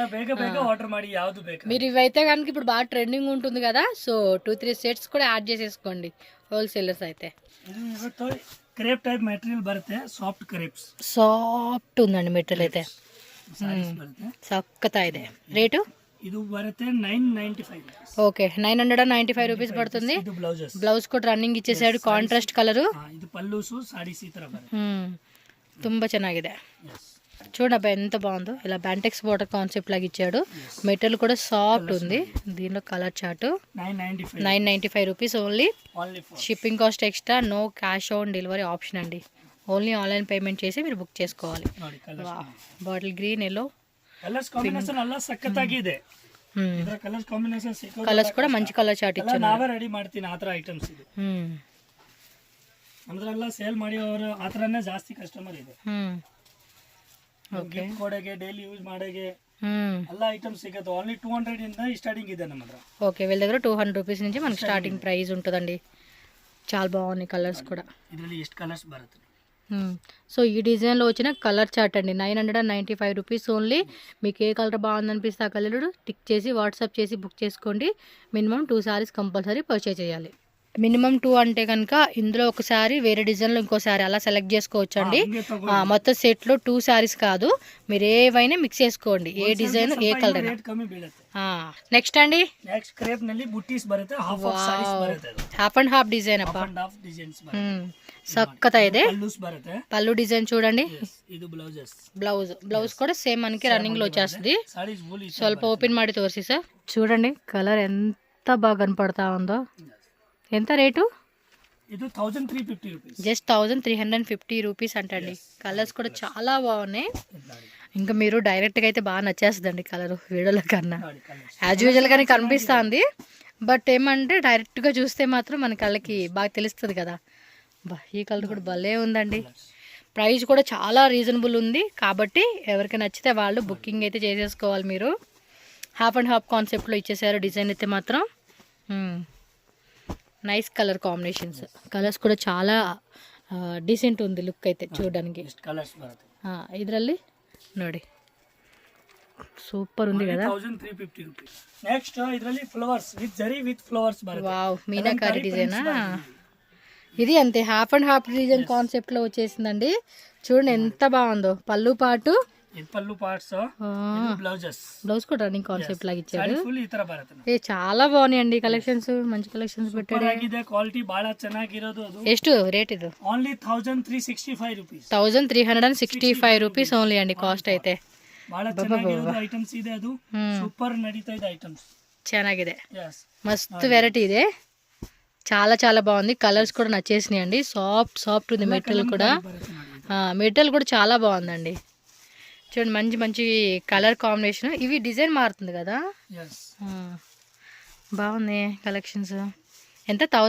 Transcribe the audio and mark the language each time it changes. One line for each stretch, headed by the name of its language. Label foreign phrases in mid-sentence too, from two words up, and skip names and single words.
Telugu: మీరు ఇవైతే కనుక ఇప్పుడు బాగా ట్రెండింగ్ ఉంటుంది కదా, సో 2-3 సెట్స్ కూడా యాడ్ చేసేసుకోండి హోల్సేలర్స్ అయితే.
English: crepe type material బರುತ್ತೆ, soft crepes.
Telugu: సాఫ్ట్ ఉందండి మెటీరియల్ అయితే,
Kannada: ಸಕ್ಕತ್ತಾ ಇದೆ.
Telugu: రేటు
Kannada: ಇದು ಬರುತ್ತೆ 995.
Telugu: ఓకే, 995 రూపీస్ పడుతుంది. బ్లౌజ్ కూడా రన్నింగ్ ఇచ్చేసాడు,
English: contrast colour.
Kannada: ಇದು ಪಲ್ಲುಸು ಸಾರೀಸ್ ಈ ತರ ಬರುತ್ತೆ. ತುಂಬಾ ಚೆನ್ನಾಗಿದೆ.
Telugu: చూడబ్బా ఎంత బాగుందో, ఇలా
English: bantex border concept
Telugu: లాగా ఇచ్చాడు. మెటీరియల్ కూడా సాఫ్ట్ ఉంది. దీనిలో
English: colour chart 995 rupees only. shipping cost extra, no cash on delivery option andi. only online payment
Telugu: చేసి మీరు బుక్ చేసుకోవాలి.
English: bottle green, yellow
Telugu: కలర్స్ కూడా మంచి
English: colour chart
Telugu: ఇచ్చాను.
Kannada: ನಮ್ದ್ರೆಲ್ಲ ಸೇಲ್ ಮಾಡಿ ಅವರು ಆ ಥರನೇ ಜಾಸ್ತಿ ಕಸ್ಟಮರ್ ಇದೆ. ಗಿಫ್ಟ್ ಕೊಡೋಗೆ
English: daily use
Kannada: ಮಾಡೋಗೆ ಎಲ್ಲ ಐಟಮ್ಸ್ ಸಿಗುತ್ತೆ. ఓన్లీ 200 ಇಂದ స్టార్టింగ్ ಇದೆ ನಮ್ಮ ಹತ್ರ.
Telugu: ఓకే, వీళ్ళ దగ్గర 200 రూపీస్ నుంచి మనకి స్టార్టింగ్ ప్రైస్ ఉంటుందండి. చాలా బాగున్నాయి కలర్స్ కూడా.
Kannada: ಇದರಲ್ಲಿ ಎಷ್ಟು కలర్స్ ಬರುತ್ತೆ.
Telugu: సో ఈ డిజైన్లో వచ్చిన
English: colour chart
Telugu: అండి
English: 995 rupees only.
Telugu: మీకు ఏ కలర్ బాగుందనిపిస్తే ఆ కలర్ టిక్ చేసి వాట్సాప్ చేసి బుక్ చేసుకోండి.
English: minimum 2 sarees compulsory purchase చేయాలి.
Telugu: మినిమం 2 అంటే కనుక ఇందులో ఒక శారీ వేరే డిజైన్లో ఇంకో శారీ అలా సెలెక్ట్ చేసుకోవచ్చు అండి. మొత్తం సెట్లో 2 శారీస్ కాదు, మీరు ఏవైనా మిక్స్ చేసుకోండి, ఏ డిజైన్ ఏ కలర్. నెక్స్ట్ అండి,
Kannada: నెక్స్ట్ క్రేప్ ನಲ್ಲಿ బుట్టీస్ ಬರುತ್ತೆ.
English: half of sarees
Kannada: ಬರುತ್ತೆ.
English: half and half design అప్ప. half designs ಬರುತ್ತೆ.
Kannada: సక్కత ಇದೆ. పల్లూస్ ಬರುತ್ತೆ.
Telugu: పల్లు డిజైన్ చూడండి.
Kannada: ಇದು ಬ್ಲೌಸಸ್.
Telugu: బ్లౌజ్ కూడా సేమ్ మనకి రన్నింగ్ లో వచ్చేస్తుంది.
English: sarees full
Kannada: ಸ್ವಲ್ಪ ఓపెన్ ಮಾಡಿ ತೋರಿಸಿ
Telugu: సార్. చూడండి కలర్ ఎంత బాగా కనపడతా ఉందో. ఎంత రేటు? ఇది 1350 రూపీస్. జస్ట్ 1350 రూపీస్ అంటండి. కలర్స్ కూడా చాలా బాగున్నాయి. ఇంకా మీరు డైరెక్ట్గా అయితే బాగా నచ్చేస్తుందండి కలర్ వీడియోలో కన్నా. యాజ్ యూజువల్గానే కనిపిస్తుంది, బట్ ఏమంటే డైరెక్ట్గా చూస్తే మాత్రం మన కళ్ళకి బాగా తెలుస్తుంది కదా. ఈ కలర్ కూడా భలే ఉందండి. ప్రైస్ కూడా చాలా రీజనబుల్ ఉంది, కాబట్టి ఎవరికి నచ్చితే వాళ్ళు బుకింగ్ అయితే చేసేసుకోవాలి. మీరు
English: half and half
Telugu: కాన్సెప్ట్లో ఇచ్చేసారు డిజైన్ అయితే మాత్రం.
English: nice colour combinations.
Telugu: కలర్స్ కూడా చాలా డీసెంಟ್ ఉంది లుక్ అయితే చూడడానికి.
Kannada: ಇದರಲ್ಲಿ ನೋಡಿ
Telugu: సూపర్ ఉంది కదా. 1350 రూపీస్.
Kannada: నెక్స్ట్ ಇದರಲ್ಲಿ
English: flowers with zari with flowers
Kannada: బರುತ್ತೆ.
Telugu: వావ్, మీనాకారి డిజైనా ఇది. అంతే హాఫ్ అండ్ హాఫ్ డిజైన్ కాన్సెప్ట్లో వచ్చేసిందండి. చూడండి ఎంత బాగుందో. పళ్ళు పాటు పళ్ళు పార్ట్స్, బ్లౌజ్ కూడా రన్నింగ్ కాన్సెప్ట్ లాగా ఇచ్చాడు.
Kannada: ಬರುತ್ತೆ.
Telugu: చాలా బాగున్నాయండి కలెక్షన్స్. మంచి కలెక్షన్స్ పెట్టాడు. క్వాలిటీ బాగా ಚೆನ್ನಾಗಿರೋದು.
Kannada: ಎಷ್ಟು ರೇಟ್ ಇದು?
English: only 1365 rupees.
Telugu: 1365 రూపీస్ ఓన్లీ అండి కాస్ట్ అయితే.
Kannada: ಬಹಳ ಚೆನ್ನಾಗಿರೋದು ಐಟಮ್ಸ್ ಇದೆ. ಅದು ಸೂಪರ್ ನಡೀತಾ ಇದೆ ಐಟಮ್ಸ್. ಚೆನ್ನಾಗಿದೆ,
Telugu: మస్తు వెరైటీ ಇದೆ. చాలా చాలా బాగుంది. కలర్స్ కూడా నచ్చేసినాయి అండి. సాఫ్ట్ ఉంది మెటీరియల్ కూడా. మెటీరియల్ కూడా చాలా బాగుందండి. చూడండి మంచి మంచి
English: colour combination.
Telugu: ఇవి డిజైన్ మారుతుంది కదా. బాగుంది కలెక్షన్స్. ఎంత?